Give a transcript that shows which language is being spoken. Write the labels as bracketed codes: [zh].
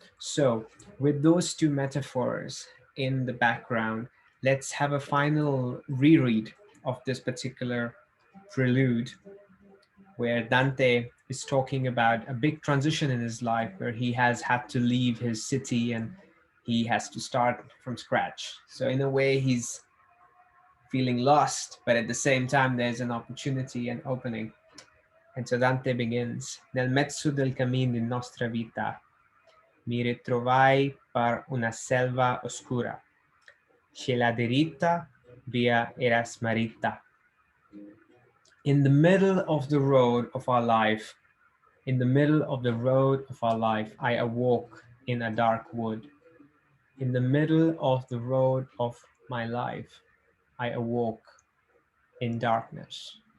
[en] So with those two metaphors in the background, let's have a final reread of this particular prelude, where Dante is talking about a big transition in his life, where he has had to leave his city and he has to start from scratch. So in a way, he's feeling lost, but at the same time, there's an opportunity and opening. And so Dante begins: [it] Nel mezzo del cammin di nostra vita, mi ritrovai per una selva oscura, che la diritta via era smarrita. [en] In the middle of the road of our life, in the middle of the road of our life, I awoke in a dark wood. In the middle of the road of my life, I awoke in darkness.